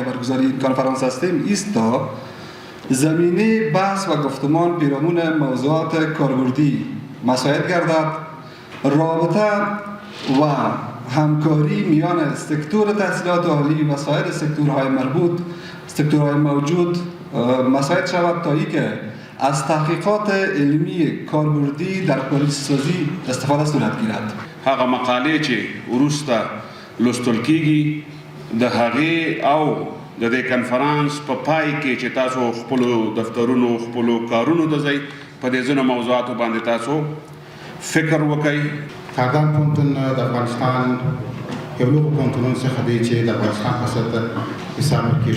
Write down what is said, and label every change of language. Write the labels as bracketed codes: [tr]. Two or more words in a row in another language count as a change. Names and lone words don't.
[fa] برگزاری این کنفرانس هستیم است تا زمینه بحث و گفتمان پیرامون موضوعات کاربردی مساعد گردد، رابطه و همکاری میان سکتور تحصیلات عالی و سایر سکتورهای مربوط، سکتورهای موجود مساعد شود تا اینکه از تحقیقات علمی کاربردی در پالیسی سازی استفاده صورت گیرد. [ps] هغه مقالې چې وروسته لوستل کیږي د هغې او د دې کنفرانس په پای کې چې تاسو خپلو دفترونو خپلو کارونو ته ځئ په دې ځینو موضوعاتو باندې تاسو فکر وکړئ. کاردان پوهنتون د افغانستان یو لوی پوهنتونونه څخه دی چې د افغانستان په سطح حساب کېږي.